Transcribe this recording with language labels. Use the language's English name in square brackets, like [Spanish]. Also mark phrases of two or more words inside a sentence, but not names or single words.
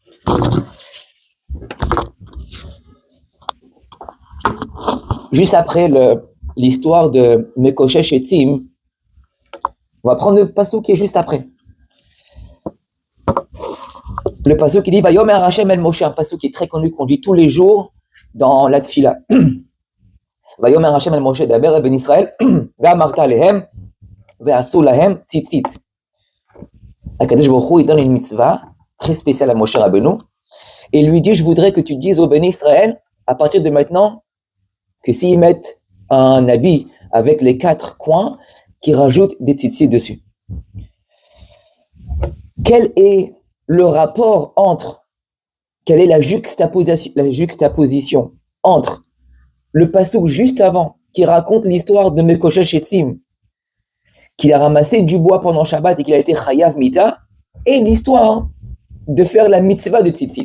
[French] Juste après l'histoire de [Hebrew] מקושש עצים, [French] on va prendre le passage qui est juste après. Le passage qui dit [Hebrew] ויאמר השם אל משה, [French] un passage qui est très connu, qu'on dit tous les jours dans la Tfila. [Hebrew] ויאמר השם אל משה דבר בני ישראל ואמרת להם ועשו להם ציצית. הקדוש ברוך הוא, [French] il donne une mitzvah très spéciale à Moshe Rabbeinu, et lui dit, je voudrais que tu dises au [Hebrew] בני ישראל, [French] à partir de maintenant, que s'ils mettent un habit avec les 4 coins, qu'ils rajoutent des tzitzit dessus. Quel est le rapport quelle est la juxtaposition entre le passouk juste avant, qui raconte l'histoire de [Hebrew] מקושש עצים, [French] qu'il a ramassé du bois pendant Shabbat et qu'il a été [Hebrew] חייב מיתה, [French] et l'histoire de faire la mitzvah de tzitzit.